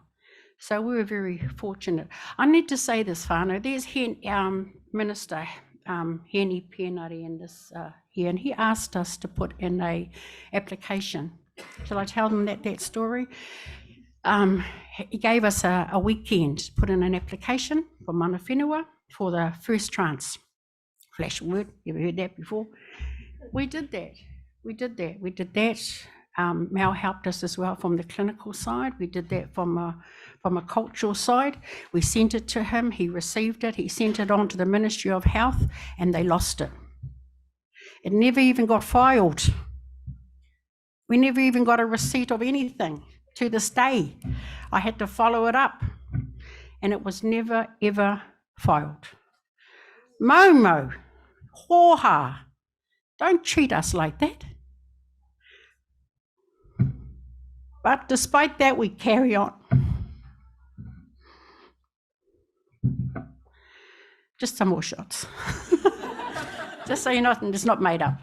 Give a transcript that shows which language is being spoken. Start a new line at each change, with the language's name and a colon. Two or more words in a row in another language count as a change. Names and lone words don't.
English: So we were very fortunate. I need to say this, whānau, there's Minister Heni Pienari in this here, and he asked us to put in a application. Shall I tell them that story? He gave us a weekend to put in an application for
Māori: mana whenua
English: for the first trance. Flash word, you ever heard that before? We did that. Mel helped us as well from the clinical side. We did that from a cultural side. We sent it to him, he received it, he sent it on to the Ministry of Health, and they lost it. It never even got filed. We never even got a receipt of anything. To this day, I had to follow it up, and it was never, ever filed.
Māori: Momo, hoha,
English: don't treat us like that. But despite that, we carry on. Just some more shots. Just so you're not, it's not made up.